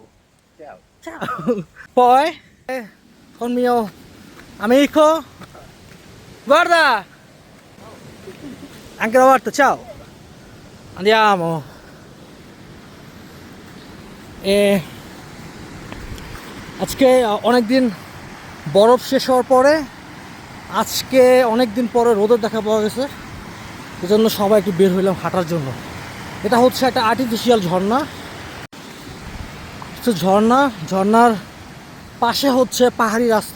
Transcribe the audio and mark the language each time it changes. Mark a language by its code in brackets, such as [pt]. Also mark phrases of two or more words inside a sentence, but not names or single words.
[it] Ciao. Ciao. Poi con mio amico. Guarda! Anche Roberto, ciao! Andiamo! [bn] E আজকে অনেকদিন বরফ শেষ হওয়ার পরে আজকে অনেকদিন পরে রোদের দেখা পাওয়া গেছে, এজন্য সবাই একটু বের হইলাম হাঁটার জন্য। এটা হচ্ছে একটা আর্টিফিশিয়াল ঝর্ণা। ঝর্ণার পাশে হচ্ছে পাহাড়ি রাস্তা।